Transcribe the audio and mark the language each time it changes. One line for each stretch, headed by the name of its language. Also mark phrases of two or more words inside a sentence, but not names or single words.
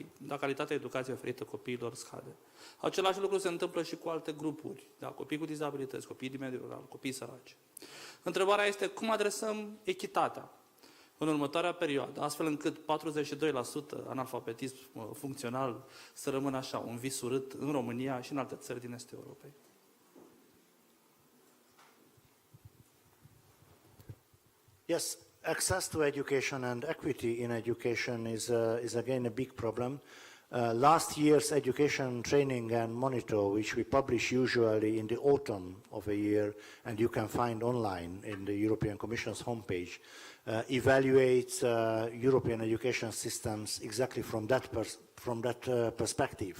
Romanian: Da, calitatea educației oferită copiilor scade. Același lucru se întâmplă și cu alte grupuri. Da, copii cu dizabilități, copii din mediul rural, copii săraci. Întrebarea este cum adresăm echitatea. în următoarea perioadă, astfel încât 42% analfabetism funcțional să rămână așa, un vis urât în România și în alte țări din estul Europei?
English: Yes, access to education and equity in education is again a big problem. Last year's education training and monitor, which we publish usually in the autumn of a year, and you can find online in the European Commission's homepage, evaluates European education systems exactly from that perspective.